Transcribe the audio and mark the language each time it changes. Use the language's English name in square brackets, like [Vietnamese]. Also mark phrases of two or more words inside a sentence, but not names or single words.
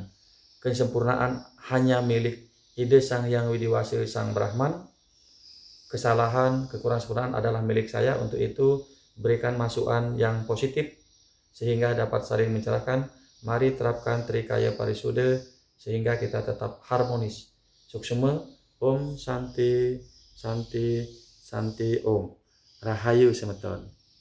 [Indonesian] Kesempurnaan hanya milik ide Sang Yang Widiwasi Sang Brahman. Kesalahan, kekurangan sempurnaan adalah milik saya. Untuk itu, berikan masukan yang positif sehingga dapat saling mencerahkan. Mari terapkan Trikaya Parisuddha sehingga kita tetap harmonis. [Sanskrit] Suksema. Om Santi Santi Santi Om. [Balinese] Rahayu semeton.